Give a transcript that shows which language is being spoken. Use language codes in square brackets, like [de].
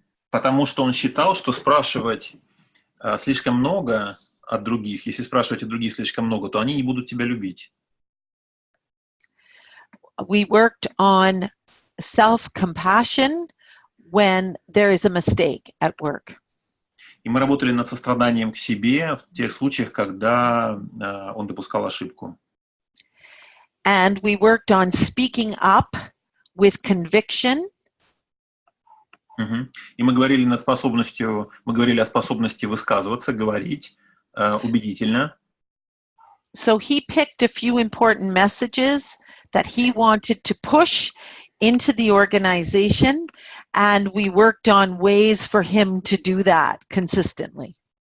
[ru] Потому что он считал, что спрашивать слишком много от других, если спрашивать от других слишком много, то они не будут тебя любить. [en] We worked on self-compassion when there is a mistake at work. [ru] И мы работали над состраданием к себе в тех случаях, когда он допускал ошибку. [en] And we worked on speaking up with conviction. [ru] И мы говорили о способности высказываться, говорить убедительно. [en] So he picked a few important messages that he wanted to push into the organization, and we worked on ways for him to do that consistently.